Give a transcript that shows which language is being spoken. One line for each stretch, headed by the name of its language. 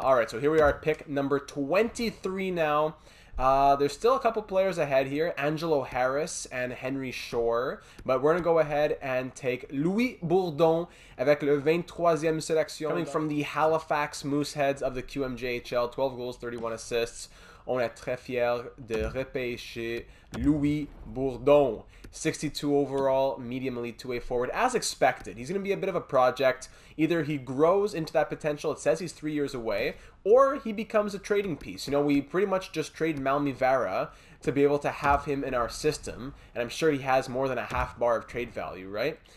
English: All right, so here we are at pick number 23 now. There's still a couple players ahead here, Angelo Harris and Henry Shore, but we're going to go ahead and take Louis Bourdon
French: avec le 23e sélection,
English: coming from the Halifax Mooseheads of the QMJHL, 12 goals, 31 assists.
French: On est très fiers de repêcher Louis Bourdon.
English: 62 overall, medium elite two-way forward, as expected. He's going to be a bit of a project. Either he grows into that potential, it says he's 3 years away, or he becomes a trading piece. You know, we pretty much just trade Malmivara to be able to have him in our system, and I'm sure he has more than a half bar of trade value, right?